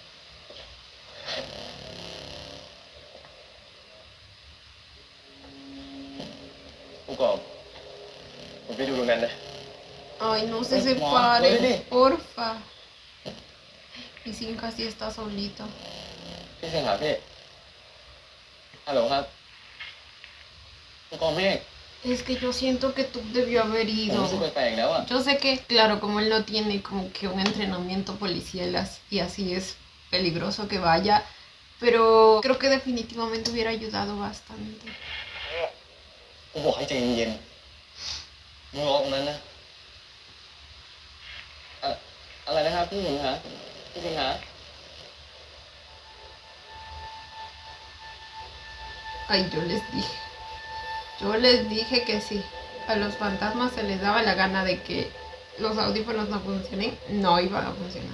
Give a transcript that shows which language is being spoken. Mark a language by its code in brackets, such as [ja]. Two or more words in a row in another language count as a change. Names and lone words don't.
[th] ผ [es] Ay, no se Hmọ, separen, Lady. porfa. Y sin casi está solito. [th] พี่สิงหาพี่ฮัลโหลครับผู้กองเมฆ [es] Es que yo siento que tú debió haber [th] ผม [es] ido. [th] รู้สึกแปลกๆแล้วอ่ะ [es] Yo sé que, claro, como él no tiene como que un entrenamiento policial y así es peligroso que vaya, pero creo que definitivamente hubiera ayudado bastante. [th] กูบอกให้ใจเย็นๆมึงรอตรงนั้นนะอะไรนะครับพี่สิงหาพี่สิงหา [es] Ay, yo les dije que si a los fantasmas se les daba la gana de que los audífonos no funcionen, no iban a funcionar.